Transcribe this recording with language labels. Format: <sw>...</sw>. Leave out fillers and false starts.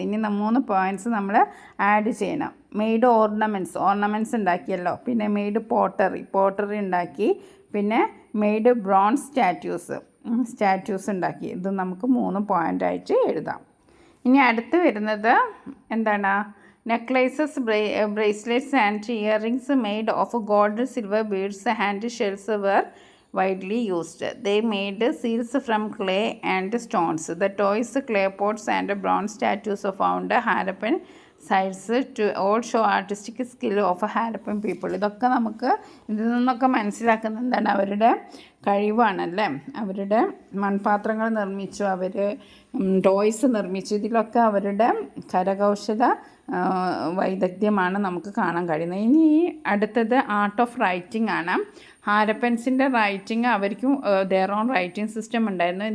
<ml>ഇനി 3 പോയിൻറ്റ്സ് നമ്മൾ ആഡ് ചെയ്യണം. Made ornaments ഉണ്ടാക്കിയല്ലോ. പിന്നെ മെയ്ഡ് പോട്ടറി ഉണ്ടാക്കി. പിന്നെ മെയ്ഡ് ബ്രോൺസ് സ്റ്റാറ്റ്യൂസ് ഉണ്ടാക്കി. ഇത് നമുക്ക് 3 പോയിൻ്റായിട്ട് എഴുതാം. ഇനി അടുത്ത് വരുന്നത് എന്താണ്?</ml> <en>necklaces, bracelets and earrings made of gold, silver beads and shells were widely used. They made seals from clay and stones. The toys, clay pots and bronze statues found Harappan sites to all show artistic skill of Harappan people.</en> <ml>ഇതൊക്കെ നമുക്ക് ഇതിൽ നിന്നൊക്കെ മനസ്സിലാക്കുന്ന എന്താണ് അവരുടെ കഴിവാണല്ലേ. അവരുടെ മൺപാത്രങ്ങൾ നിർമ്മിച്ചു, അവർ ടോയ്സ് നിർമ്മിച്ചു. ഇതിലൊക്കെ അവരുടെ കരകൗശല വൈദഗ്ധ്യമാണ് നമുക്ക് കാണാൻ കഴിയുന്നത്. ഇനി അടുത്തത് ആർട്ട് ഓഫ് റൈറ്റിംഗ് ആണ്. ഹാരപ്പൻസിൻ്റെ റൈറ്റിംഗ് അവർക്കും ദെയർ ഓൺ റൈറ്റിംഗ് സിസ്റ്റം ഉണ്ടായിരുന്നു.</ml>